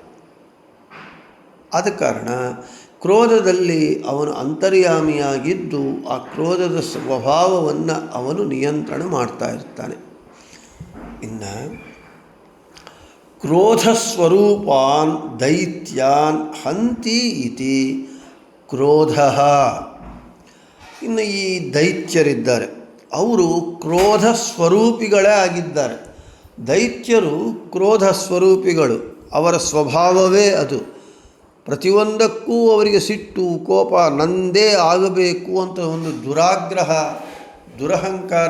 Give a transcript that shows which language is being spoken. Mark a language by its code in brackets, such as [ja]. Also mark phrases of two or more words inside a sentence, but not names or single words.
[kn] ಆದ ಕಾರಣ ಕ್ರೋಧದಲ್ಲಿ ಅವನು ಅಂತರ್ಯಾಮಿಯಾಗಿದ್ದು ಆ ಕ್ರೋಧದ ಸ್ವಭಾವವನ್ನು ಅವನು ನಿಯಂತ್ರಣ ಮಾಡ್ತಾ ಇರ್ತಾನೆ. [sa] ಇನ್ನು ಕ್ರೋಧಸ್ವರೂಪಾನ್ ದೈತ್ಯಾನ್ ಹಂತಿ ಇತಿ ಕ್ರೋಧ. [kn] ಇನ್ನು ಈ ದೈತ್ಯರಿದ್ದಾರೆ, ಅವರು ಕ್ರೋಧ ಸ್ವರೂಪಿಗಳೇ ಆಗಿದ್ದಾರೆ. ದೈತ್ಯರು ಕ್ರೋಧ ಸ್ವರೂಪಿಗಳು, ಅವರ ಸ್ವಭಾವವೇ ಅದು. ಪ್ರತಿಯೊಂದಕ್ಕೂ ಅವರಿಗೆ ಸಿಟ್ಟು, ಕೋಪ, ನಂದೇ ಆಗಬೇಕು ಅಂತ ಒಂದು ದುರಾಗ್ರಹ, ದುರಹಂಕಾರ.